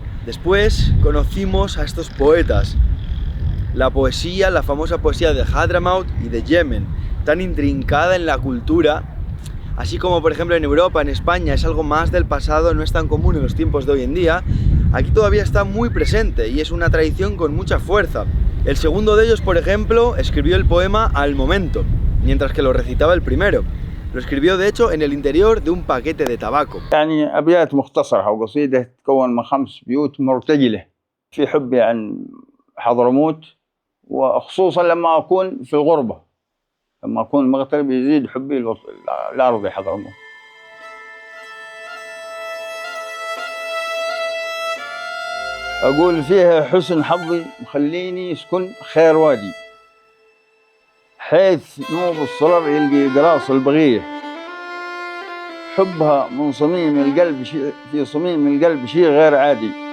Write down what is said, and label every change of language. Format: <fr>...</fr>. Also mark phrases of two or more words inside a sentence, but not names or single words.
<es>Después conocimos a estos poetas. La poesía, la famosa poesía de Hadramaut y de Yemen, tan intrincada en la cultura, así como por ejemplo en Europa, en España, es algo más del pasado, no es tan común en los tiempos de hoy en día. Aquí todavía está muy presente y es una tradición con mucha fuerza. El segundo de ellos, por ejemplo, escribió el poema Al Momento, mientras que lo recitaba el primero. Lo escribió de hecho en el interior de un paquete de tabaco.</es> <ar>يعني أبيات مختصرة وقصيدة تتكون من 5 بيوت مرتجلة في حبي عن حضرموت، وخصوصا لما أكون في الغربة، لما أكون مغترب يزيد حبي لأرض حضرموت. أقول فيها حسن حظي مخليني سكن خير وادي، حيث نوب الصرر يلقي قراص البغية، حبها من صميم القلب في صميم القلب شيء غير عادي،</ar>